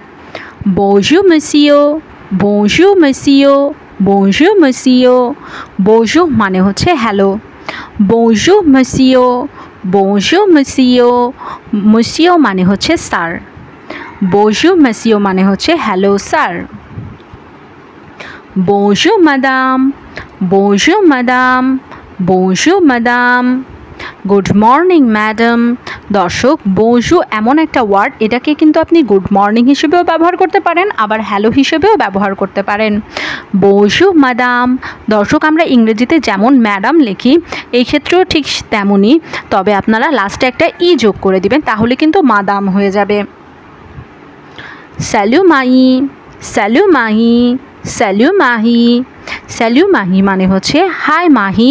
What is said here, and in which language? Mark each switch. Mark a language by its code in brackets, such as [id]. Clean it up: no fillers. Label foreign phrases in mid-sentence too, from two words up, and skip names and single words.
[fr] Bonjour monsieur, bonjour monsieur, bonjour monsieur. [bn] বনজুর মানে হচ্ছে হ্যালো। [fr] Bonjour monsieur, bonjour monsieur. [bn] মসিও মানে হচ্ছে স্যার। [fr] Bonjour monsieur [bn] মানে হচ্ছে [en] hello sir. [fr] Bonjour madame, bonjour madame, bonjour madame, [en] good morning madam। [bn] দর্শক, bonjour এমন একটা ওয়ার্ড, এটাকে কিন্তু আপনি [en] good morning [bn] হিসেবেও ব্যবহার করতে পারেন, আবার হ্যালো হিসেবেও ব্যবহার করতে পারেন। [fr] bonjour madame। [bn] দর্শক, আমরা ইংরেজিতে যেমন ম্যাডাম লিখি, এই ক্ষেত্রেও ঠিক তেমনই, তবে আপনারা লাস্টে একটা ই যোগ করে দিবেন, তাহলে কিন্তু মাদাম হয়ে যাবে। [fr] salut মাহি, salut মাহি, স্যালু মাহি। [bn] স্যালু মাহি মানে হচ্ছে হাই মাহি।